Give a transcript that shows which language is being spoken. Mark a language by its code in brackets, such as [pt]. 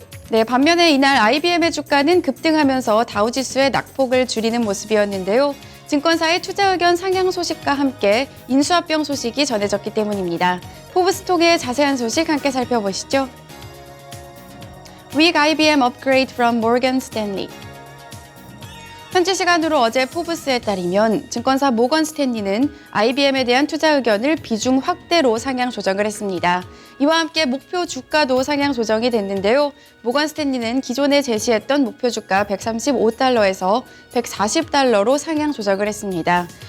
[ko] 네, 반면에 이날 IBM의 주가는 급등하면서 다우지수의 낙폭을 줄이는 모습이었는데요. 증권사의 투자 의견 상향 소식과 함께 인수합병 소식이 전해졌기 때문입니다. 포브스 통해 자세한 소식 함께 살펴보시죠. [en] Weak IBM upgrade from Morgan Stanley. [ko] 현지 시간으로 어제 포브스에 따르면 증권사 모건 스탠리는 IBM에 대한 투자 의견을 비중 확대로 상향 조정을 했습니다. 이와 함께 목표 주가도 상향 조정이 됐는데요. 모건 스탠리는 기존에 제시했던 목표 주가 135달러에서 140달러로 상향 조정을 했습니다.